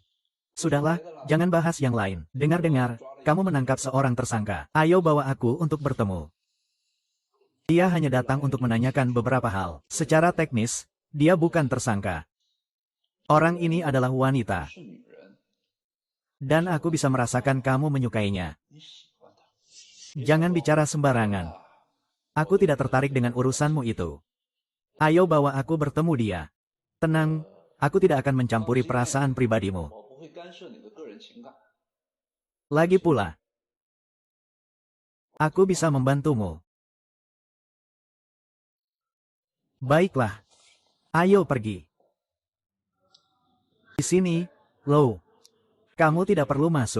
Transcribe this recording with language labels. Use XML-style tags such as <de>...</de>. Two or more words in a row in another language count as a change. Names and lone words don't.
<id>Sudahlah, jangan bahas yang lain. Dengar-dengar, kamu menangkap seorang tersangka. Ayo bawa aku untuk bertemu. Dia hanya datang untuk menanyakan beberapa hal. Secara teknis, dia bukan tersangka. Orang ini adalah wanita.</id> <zh>是女人，</zh> <id>Dan aku bisa merasakan kamu menyukainya.</id> <zh>你喜欢她。</zh> <id>Jangan bicara sembarangan. Aku tidak tertarik dengan urusanmu itu. Ayo bawa aku bertemu dia. Tenang, aku tidak akan mencampuri perasaan pribadimu.</id> <zh>我不会干涉你的个人情感。</zh> <id>Lagi pula, aku bisa membantumu. Baiklah. Ayo pergi. Di sini, Lo. Kamu tidak perlu masuk.</id>